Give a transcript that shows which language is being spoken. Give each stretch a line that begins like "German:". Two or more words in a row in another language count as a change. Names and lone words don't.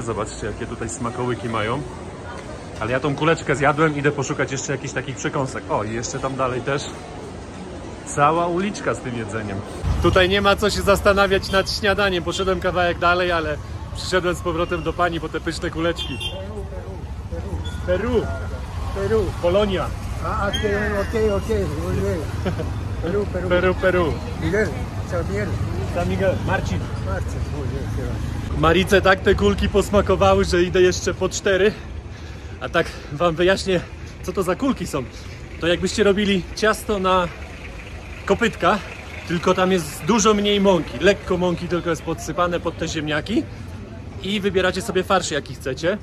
Polish: Zobaczcie, jakie tutaj smakołyki mają. Ale ja tą kuleczkę zjadłem, idę poszukać jeszcze jakichś takich przekąsek. O, i jeszcze tam dalej też cała uliczka z tym jedzeniem. Tutaj nie ma co się zastanawiać nad śniadaniem. Poszedłem kawałek dalej, ale przyszedłem z powrotem do pani po te pyszne kuleczki.
Spanish: Peru. Polonia. Okay. Muy bien. Peru. Miguel, Xavier. San Miguel. Marcin. Muy bien.
Polish: Marice tak te kulki posmakowały, że idę jeszcze po 4. A tak wam wyjaśnię, co to za kulki są. To jakbyście robili ciasto na kopytka, tylko tam jest dużo mniej mąki. Lekko mąki tylko jest podsypane pod te ziemniaki. I wybieracie sobie farsz, jaki chcecie.